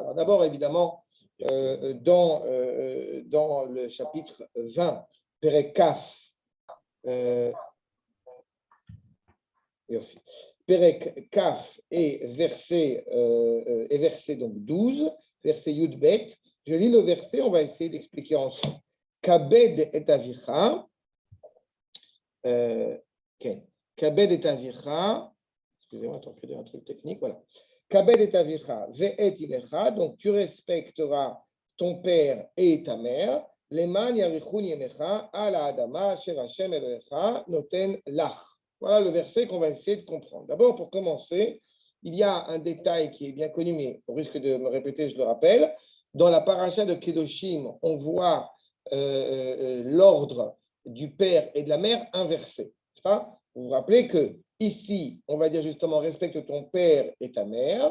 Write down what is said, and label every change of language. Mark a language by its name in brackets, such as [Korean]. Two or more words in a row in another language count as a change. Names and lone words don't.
[French] Alors d'abord, évidemment, dans le chapitre 20, [Hebrew] פרק כ, פרק כ [French] et verset donc 12, verset [Hebrew] יב. [French] Je lis le verset, on va essayer d'expliquer ensemble. [Hebrew] כבד את אביך. כבד את אביך. [French] Excusez-moi, attends, il y a un truc technique, voilà. [Hebrew] כבד את אביך, ואת אמך, [French] donc tu respecteras ton père et ta mère. [Hebrew] למען יאריכון ימיך על האדמה אשר ה' אלהיך נתן לך. [French] Voilà le verset qu'on va essayer de comprendre. D'abord, pour commencer, il y a un détail qui est bien connu, mais au risque de me répéter, je le rappelle. Dans la paracha de Kedoshim, on voit l'ordre du père et de la mère inversé. Vous vous rappelez que ici, on va dire justement, respecte ton père et ta mère.